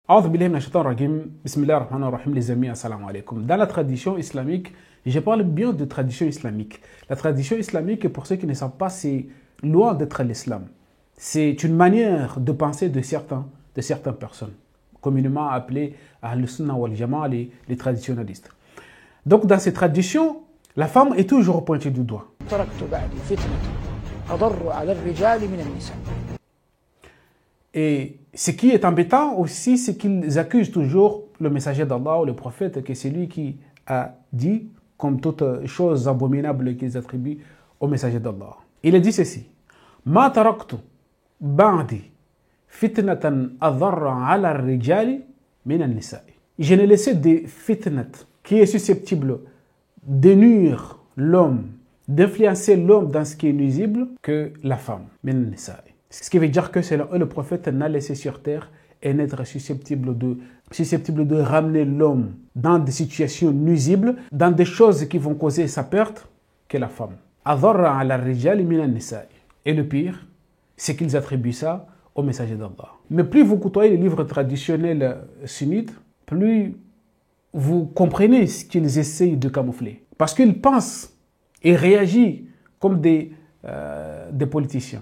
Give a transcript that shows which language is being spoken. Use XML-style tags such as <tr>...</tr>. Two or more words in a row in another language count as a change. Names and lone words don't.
<ar>أعوذ بالله من الشيطان الرجيم. بسم الله الرحمن الرحيم,</ar> <fr>les amis,</fr> <ar>السلام عليكم.</ar> <fr>Dans la tradition islamique, je parle bien de tradition islamique. La tradition islamique, pour ceux qui ne savent pas, c'est loin d'être l'islam. C'est une manière de penser de certaines personnes, communément appelées Ahl-Sunnah wal Jama'a, les traditionalistes. Donc dans ces traditions, la femme est toujours pointée du doigt. Et ce qui est embêtant aussi, c'est qu'ils accusent toujours le messager d'Allah ou le prophète, que c'est lui qui a dit, comme toute chose abominable qu'ils attribuent au messager d'Allah. Il a dit ceci:</fr> <ar>ما تركت بعدي فتنة أضر على الرجال من النساء.</ar> <fr>Je n'ai laissé des fitnat qui est susceptible de nuire l'homme, d'influencer l'homme dans ce qui est nuisible, que la femme,</fr> <ar>من النساء.</ar> <fr>Ce qui veut dire que c'est le prophète n'a laissé sur terre et n'être susceptible de ramener l'homme dans des situations nuisibles, dans des choses qui vont causer sa perte, que la femme.</fr> <ar>أضر على الرجال من النساء.</ar> <fr>Et le pire, c'est qu'ils attribuent ça au messager d'Allah. Mais plus vous côtoyez les livres traditionnels sunnites, plus vous comprenez ce qu'ils essayent de camoufler. Parce qu'ils pensent et réagissent comme des politiciens.</fr>